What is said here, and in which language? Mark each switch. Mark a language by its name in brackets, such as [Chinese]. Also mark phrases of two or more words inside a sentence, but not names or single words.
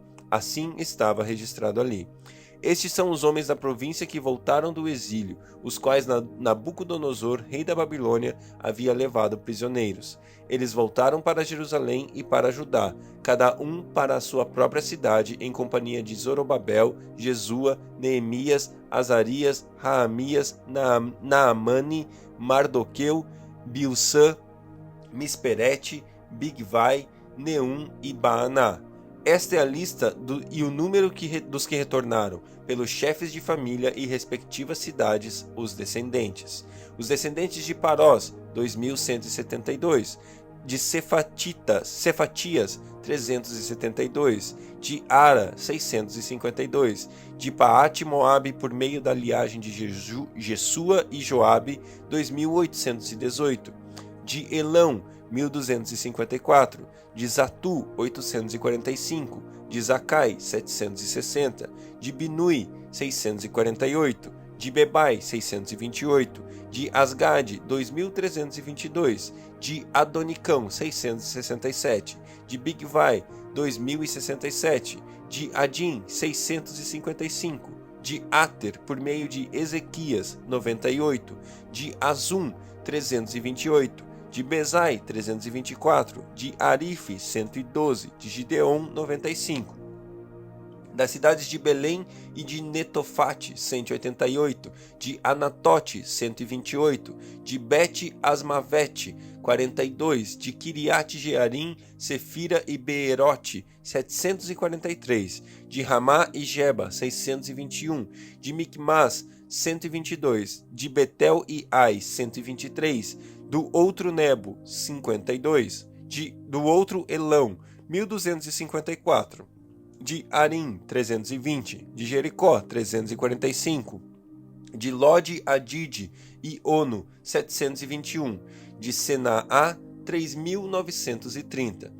[Portuguese] Assim estava registrado ali. Estes são os homens da província que voltaram do exílio, os quais Nabucodonosor, rei da Babilônia, havia levado prisioneiros. Eles voltaram para Jerusalém e para Judá, cada um para a sua própria cidade, em companhia de Zorobabel, Jesua, Neemias, Azarias, Raamias, Naamani, Mardoqueu, Bilsã, Misperete, Bigvai, Neum e Baaná. Esta é a lista e o número dos que retornaram, pelos chefes de família e respectivas cidades, os descendentes. Os descendentes de Parós, 2.172. De Cefatias, 372. De Ara, 652. De Paate Moabe, por meio da liagem de Jesua e Joabe, 2.818. De Elão, 1254, de Zatu, 845, de Zacai, 760, de Binui, 648, de Bebai, 628, de Asgade, 2322, de Adonicão, 667, de Bigvai, 2067, de Adim, 655, de Ater, por meio de Ezequias, 98, de Azum, 328, de Bezai, 324, de Arife, 112, de Gideon, 95. Das cidades de Belém e de Netofate, 188, de Anatote, 128, de Bet-Asmavete, 42, de Kiriat-Jearim, Sefira e Beerote, 743, de Ramá e Geba, 621, de Micmas, 122, de Betel e Ai, 123, do outro Nebo, 52, do outro Elão, 1254, de Arim, 320, de Jericó, 345, de Lode, Adide e Ono, 721, de Senaá, 3.930.